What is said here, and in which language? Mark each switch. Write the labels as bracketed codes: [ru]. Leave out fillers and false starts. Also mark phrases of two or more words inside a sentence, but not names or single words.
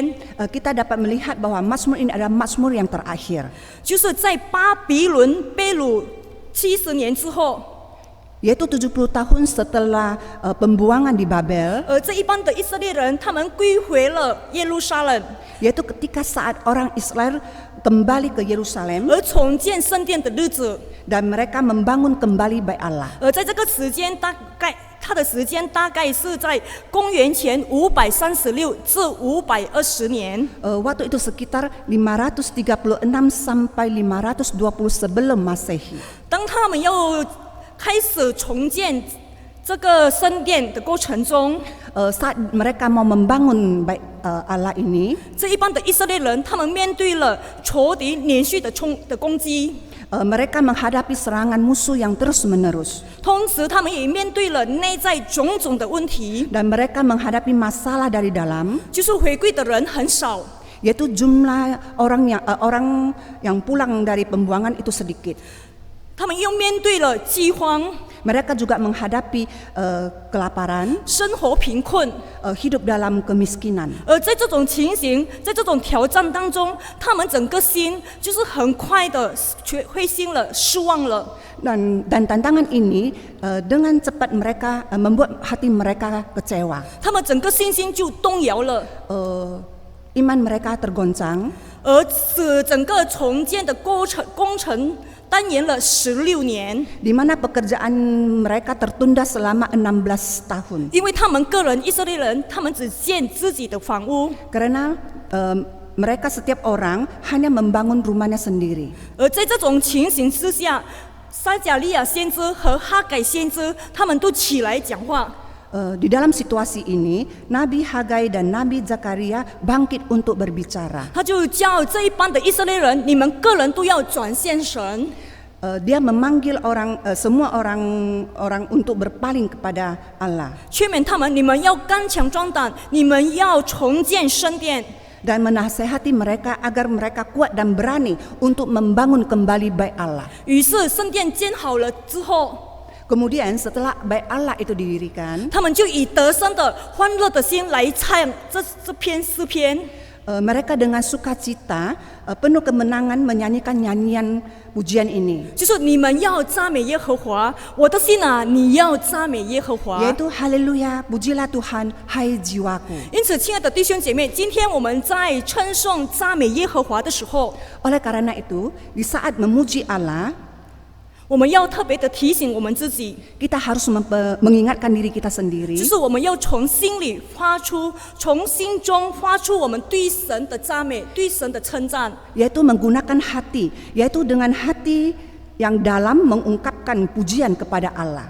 [id] kita dapat melihat bahwa Mazmur ini adalah Mazmur yang terakhir, [zh] 就是在巴比伦被掳70年之后， [id] yaitu 70 tahun setelah pembuangan di Babel, [zh] 这一帮的以色列人他们归回了耶路撒冷， [id] yaitu ketika saat orang Israel kembali ke Yerusalem [zh] 而重建圣殿的日子。 [id] dan mereka membangun kembali bait Allah. [zh] 在这个时间它的时间大概是在公元前536至520年。 [id] Waktu itu sekitar 536 sampai 520 sebelum Masehi. [zh] 当他们要开始重建这个圣殿的过程中， [id] Saat mereka mau membangun bait Allah ini, [zh] 这一帮的以色列人他们面对了仇敌连续的攻击， [id] mereka menghadapi serangan musuh yang terus-menerus [zh] 同时他们也面对了内在种种的问题， [id] dan mereka menghadapi masalah dari dalam, [zh] 就是回归的人很少， [id] yaitu jumlah orang yang pulang dari pembuangan itu sedikit. [zh] 他们又面对了饥荒， [id] Mereka juga menghadapi kelaparan, [zh] 生活贫困。 [id] hidup dalam kemiskinan. [zh] 而在这种情形，在这种挑战当中，他们整个心就是很快的灰心了、失望了。 [id] Dan tantangan ini dengan cepat mereka membuat hati mereka kecewa. [zh] 他们整个信心就动摇了， [id] Iman mereka tergoncang, [zh] 而使整个重建的工程耽延了16年， [id] di mana pekerjaan mereka tertunda selama 16 tahun. [zh] 因为他们个人以色列人，他们只建自己的房屋， [id] Karena mereka setiap orang hanya membangun rumahnya sendiri. [zh] 而在这种情形之下，撒迦利亚先知和哈改先知他们都起来讲话。 [id] Di dalam situasi ini, Nabi Hagai dan Nabi Zakaria bangkit untuk berbicara. [zh] 他就叫这一帮的以色列人，你们个人都要转向神。 [id] Dia memanggil semua orang untuk berpaling kepada Allah [zh] 劝勉他们，你们要刚强壮胆，你们要重建圣殿。 [id] dan menasehati mereka agar mereka kuat dan berani untuk membangun kembali bait Allah. [zh] 于是圣殿建好了之后， [id] Kemudian setelah bait Allah itu didirikan, [zh] 他们就以得胜的欢乐的心来唱这篇诗篇。 [id] mereka dengan sukacita penuh kemenangan menyanyikan nyanyian pujian ini, [zh] 就是你们要赞美耶和华，我的心啊，你要赞美耶和华。 [id] yaitu Haleluya, pujilah Tuhan, hai jiwaku. [zh] 因此，亲爱的弟兄姐妹，今天我们在称颂赞美耶和华的时候， [id] Oleh karena itu, di saat memuji Allah, [zh] 我们要特别的提醒我们自己， [id] Kita harus mengingatkan diri kita sendiri. [zh] 就是我们要从心里发出，从心中发出我们对神的赞美，对神的称赞。 [id] Yaitu menggunakan hati, yaitu dengan hati yang dalam mengungkapkan pujian kepada Allah.